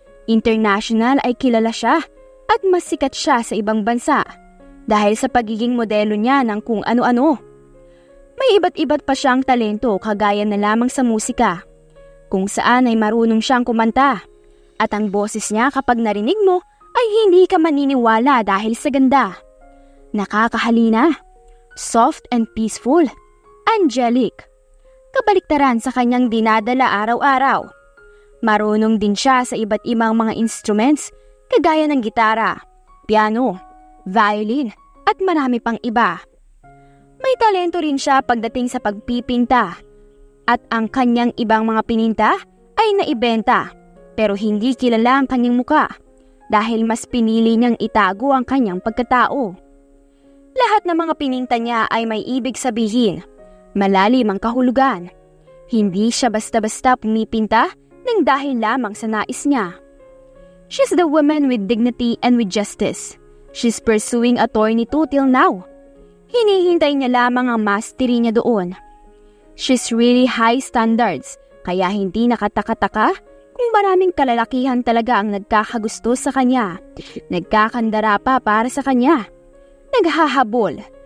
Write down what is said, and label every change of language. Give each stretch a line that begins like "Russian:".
Filipino: International ay kilala siya at mas sikat siya sa ibang bansa dahil sa pagiging modelo niya ng kung ano-ano. May iba't-iba't pa siyang talento kagaya na lamang sa musika, kung saan ay marunong siyang kumanta. At ang boses niya kapag narinig mo ay hindi ka maniniwala dahil sa ganda. Nakakahalina,
English: soft and peaceful, angelic.
Filipino: Kabaliktaran sa kanyang dinadala araw-araw. Marunong din siya sa iba't ibang mga instruments kagaya ng gitara, piano, violin at marami pang iba. May talento rin siya pagdating sa pagpipinta at ang kanyang ibang mga pininta ay naibenta pero hindi kilala ang kanyang muka dahil mas pinili niyang itago ang kanyang pagkatao. Lahat ng mga pininta niya ay may ibig sabihin, malalim ang kahulugan. Hindi siya basta-basta pumipinta ng dahil lamang sa nais niya.
English: She's the woman with dignity and with justice. She's pursuing attorney too till now.
Filipino: Hinihintay niya lamang ang mastery niya doon.
English: She's really high standards,
Filipino: kaya hindi nakataka-taka kung maraming kalalakihan talaga ang nagkakagusto sa kanya, nagkakandara pa para sa kanya, naghahabol.